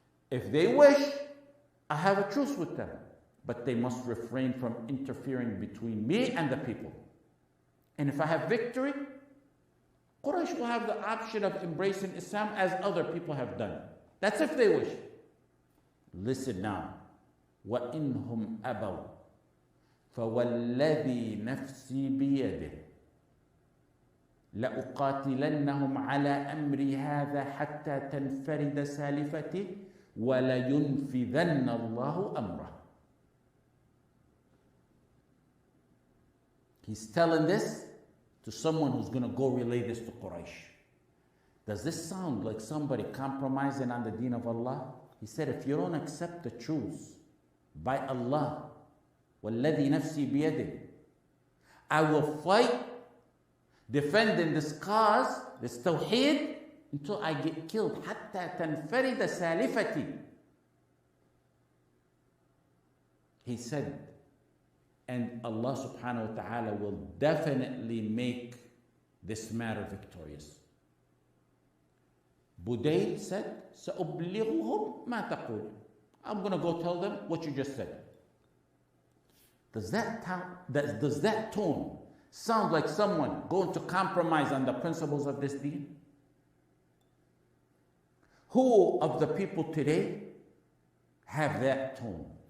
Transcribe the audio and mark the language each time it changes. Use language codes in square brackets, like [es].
[en] If they wish, I have a truce with them, but they must refrain from interfering between me and the people. And if I have victory, Quraysh will have the option of embracing Islam as other people have done. That's if they wish. Listen now. [ar] وَإِنْهُمْ أَبَوْا فَوَالَّذِي نَفْسِي بِيَدِهِ لأقاتلنهم على أمري هذا حتى تنفرد سالفتي ولينفذن الله أمره. [en] He's telling this to someone who's going to go relay this to Quraysh. Does this sound like somebody compromising on the deen of Allah? He said, if you don't accept the truth by Allah, [ar] وَالَّذِي نَفْسِي بِيَدِهِ, [en] I will fight defending this cause, this tawheed, until I get killed. [ar] حتى تنفرد سالفتي. [en] He said, and Allah subhanahu wa ta'ala will definitely make this matter victorious. Budayl said, [ar] سأبلغهم ما تقول. [en] I'm going to go tell them what you just said. Does that tone sound like someone going to compromise on the principles of this deen? Who of the people today have that tone?